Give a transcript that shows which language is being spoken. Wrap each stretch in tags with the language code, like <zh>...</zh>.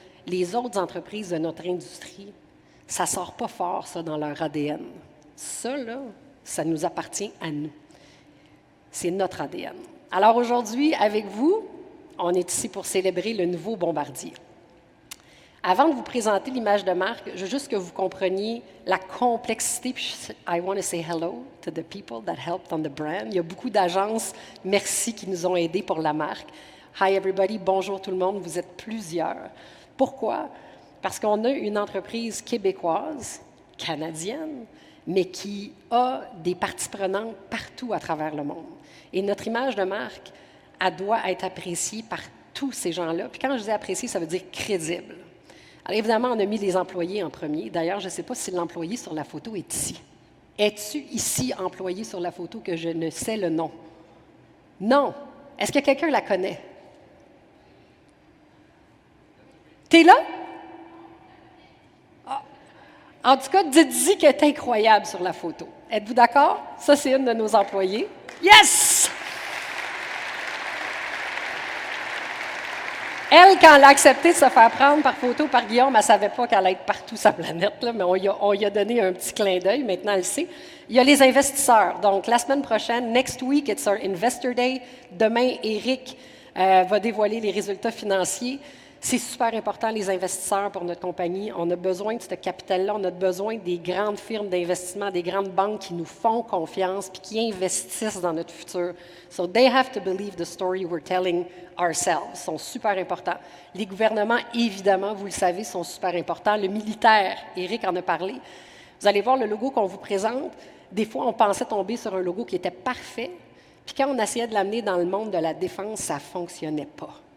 <fr>Les autres entreprises de notre industrie, ça ne sort pas fort, ça, dans leur ADN. Ça, là, ça nous appartient à nous. C'est notre ADN. Alors aujourd'hui, avec vous, on est ici pour célébrer le nouveau Bombardier. Avant de vous présenter l'image de marque, je veux juste que vous compreniez la complexité. Puis</fr> <en>I want to say hello to the people that helped on the brand.</en> <fr>Il y a beaucoup d'agences, merci, qui nous ont aidés pour la marque.</fr> <en>Hi everybody,</en> <fr>bonjour tout le monde, vous êtes plusieurs. Pourquoi? Parce qu'on a une entreprise québécoise, canadienne, mais qui a des parties prenantes partout à travers le monde. Et notre image de marque, elle doit être appréciée par tous ces gens-là. Puis quand je dis appréciée, ça veut dire crédible. Alors évidemment, on a mis les employés en premier. D'ailleurs, je ne sais pas si l'employé sur la photo est ici. Es-tu ici employé sur la photo que je ne sais le nom? Non. Est-ce que quelqu'un la connaît? T'es là? Ah. En tout cas, dites-y qu'elle est incroyable sur la photo. Êtes-vous d'accord? Ça, c'est une de nos employés.</fr> <en>Yes!</en> <fr>Elle, quand elle a accepté de se faire prendre par photo par Guillaume, elle ne savait pas qu'elle allait être partout sur la planète, là, mais on lui a donné un petit clin d'œil. Maintenant, elle sait. Il y a les investisseurs. Donc, la semaine prochaine,</fr> <en>next week, it's our Investor Day.</en> <fr>Demain, Éric va dévoiler les résultats financiers. C'est super important, les investisseurs, pour notre compagnie. On a besoin de ce capital-là. On a besoin des grandes firmes d'investissement, des grandes banques qui nous font confiance puis qui investissent dans notre futur.</fr> <en>So they have to believe the story we're telling ourselves.</en> <fr>Ils sont super importants. Les gouvernements, évidemment, vous le savez, sont super importants. Le militaire, Éric en a parlé. Vous allez voir le logo qu'on vous présente. Des fois, on pensait tomber sur un logo qui était parfait, puis quand on essayait de l'amener dans le monde de la défense, ça ne fonctionnait pas.</fr>